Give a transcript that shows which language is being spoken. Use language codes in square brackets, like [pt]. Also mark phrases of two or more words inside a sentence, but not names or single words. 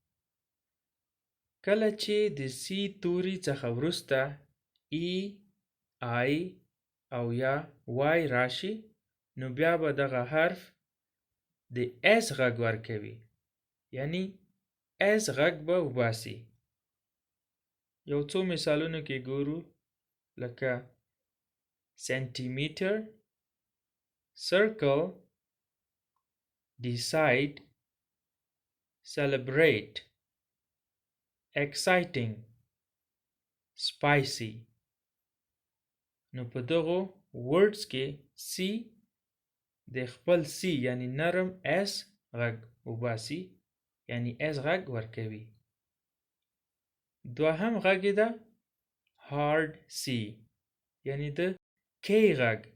[ps] کله چې د سی توري څخه وروسته ای، آی او یا وای راشي، نو بیا به دغه حرف د اس غږ ورکوي یعنی اس غږ به وباسي. یو څو مثالونو کې ګورو، لکه سنټیمیټر، [en] circle, decide, celebrate, exciting, spicy. [ps] نو په دغو words کې سی د خپل سی یعنی نرم اس غږ وباسي یعنی اس غږ ورکوي. دوهم غږ ده hard سی یعنی د کی غږ.